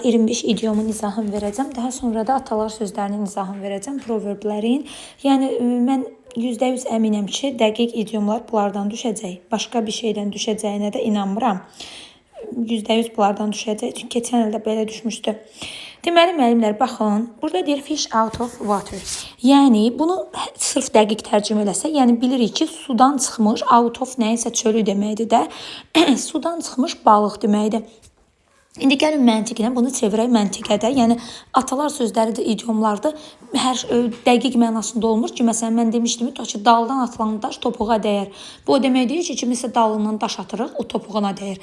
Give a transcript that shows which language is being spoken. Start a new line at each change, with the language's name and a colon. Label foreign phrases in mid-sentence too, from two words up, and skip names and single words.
Azerbaijani: 25 idiomun izahını verəcəm. Daha sonra da atalar sözlərinin izahını verəcəm, proverblərin. Yəni mən %100 əminəm ki, dəqiq idiomlar bunlardan düşəcək. Başqa bir şeydən düşəcəyinə də inanmıram. %100 bunlardan düşəcək. Çünki keçən ildə belə düşmüşdü. Deməli müəllimlər baxın, burada deyir
English: fish out of water.
Azerbaijani: Yəni bunu sırf dəqiq tərcümə eləsə, yəni bilirik ki, sudan çıxmış,
English: out of
Azerbaijani: nəyisə çölü deməkdir də, sudan çıxmış balıq deməkdir. İndi gəlin məntiqlə bunu çevirək məntiqədə. Yəni atalar sözləri də idiomlarda hər dəqiq mənasında olmur ki, məsələn mən demişdim ki, daldan atılan daş topuğa dəyər. Bu o demək deyir ki, kimisə dalından daş atırıq, o topuğuna dəyər.